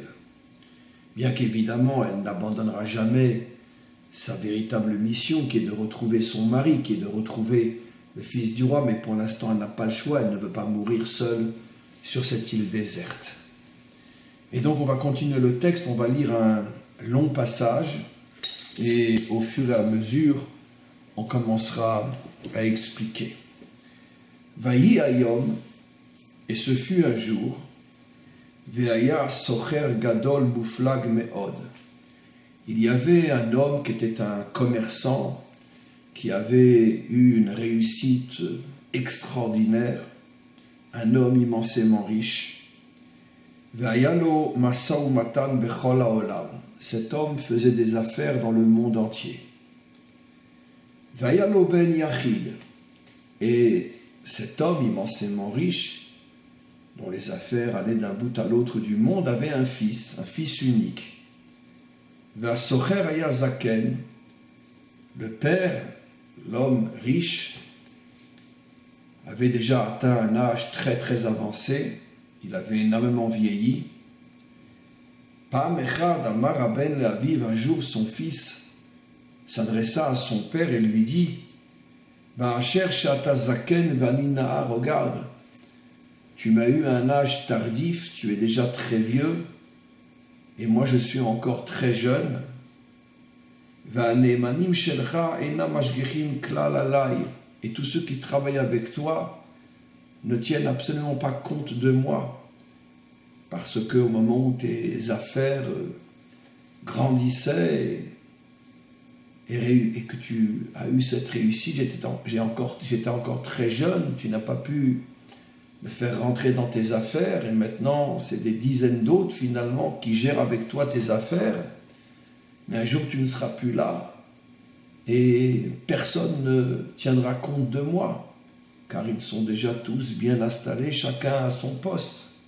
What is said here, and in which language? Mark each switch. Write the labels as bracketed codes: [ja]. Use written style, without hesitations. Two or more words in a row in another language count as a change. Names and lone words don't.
[fr] Bien qu'évidemment, elle n'abandonnera jamais sa véritable mission, qui est de retrouver son mari, qui est de retrouver le fils du roi, mais pour l'instant, elle n'a pas le choix, elle ne veut pas mourir seule sur cette île déserte. Et donc, on va continuer le texte, on va lire un long passage, et au fur et à mesure, on commencera à expliquer. [he] ויהי היום, [fr] et ce fut un jour, [he] והיה סוחר גדול מופלג מאוד. [fr] Il y avait un homme qui était un commerçant, qui avait eu une réussite extraordinaire, un homme immensément riche. [he] והיה לו משאו ומתנו בכל העולם. [fr] Cet homme faisait des affaires dans le monde entier. [he] והיה לו בן יחיד. [fr] Et cet homme immensément riche, dont les affaires allaient d'un bout à l'autre du monde, avait un fils unique. [he] והסוחר היה זקן. [fr] Le père, l'homme riche, avait déjà atteint un âge très très avancé, il avait énormément vieilli. [he] פעם אחד אמר הבן לאביו, [fr] un jour son fils s'adressa à son père et lui dit: [he] באשר שאתה זקן ואני נער, [fr] regarde, tu m'as eu à un âge tardif, tu es déjà très vieux, et moi je suis encore très jeune. [he] והנאמנים שלך אינם משגיחים כלל עלי. [fr] Et tous ceux qui travaillent avec toi ne tiennent absolument pas compte de moi, parce qu'au moment où tes affaires grandissaient et que tu as eu cette réussite, j'étais encore très jeune, tu n'as pas pu me faire rentrer dans tes affaires, et maintenant c'est des dizaines d'autres finalement qui gèrent avec toi tes affaires, mais un jour tu ne seras plus là, et personne ne tiendra compte de moi, car ils sont déjà tous bien installés, chacun à son poste.